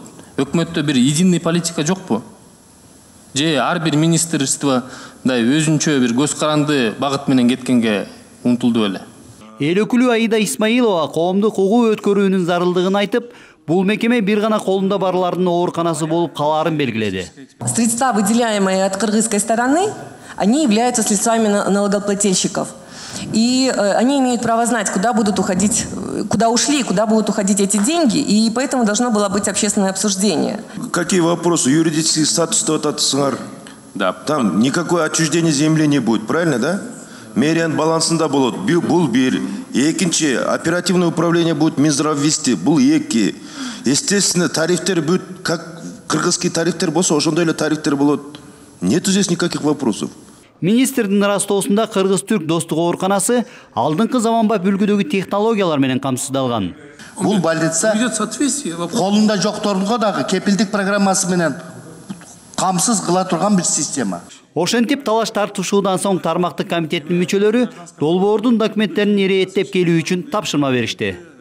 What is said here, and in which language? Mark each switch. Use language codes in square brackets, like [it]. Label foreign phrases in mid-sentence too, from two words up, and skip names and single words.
[ky] Өкмөттө бир единый политика жокпу? Же ар бир министрстводай өзүнчө бир көз каранды багыт менен кеткенге умтулду беле? Эл өкүлү Аида Исмаилова коомдук угуу өткөрүүнүн зарылдыгын айтып, бул мекеме бир гана колунда барлардын ооруканасы болуп калаарын белгиледи. [ru] Средства, выделяемые от кыргызской стороны, они являются средствами налогоплательщиков. и они имеют право знать, куда будут уходить, куда ушли, куда будут уходить эти деньги, и поэтому должно было быть общественное обсуждение. Какие вопросы? Юридический статус Да. Там никакое отчуждение земли не будет, правильно, да? [ky] Мериан балансында болот, бул бир. Экинчи, [ru] оперативное управление будет Минздрав вести, [ky] бул эки. Естественно, тарифтер [ru] будет, как кыргызский [ky] тарифтер болсо, ошондой эле тарифтер болот. [ru] Нету здесь никаких вопросов. [ky] Министрдин ырастоосунда Кыргыз-Түрк достук ооруканасы алдыңкы заманбап үлгүдөгү технологиялар менен камсыздалган. Бул больница колунда жокторунга дагы кепилдик программасы менен камсыз кыла турган бир система. Ошентип талаш тартышуудан соң тармактык комитеттин мүчөлөрү долбоордун документтерин ирэеттеп келүү үчүн тапшырма беришти.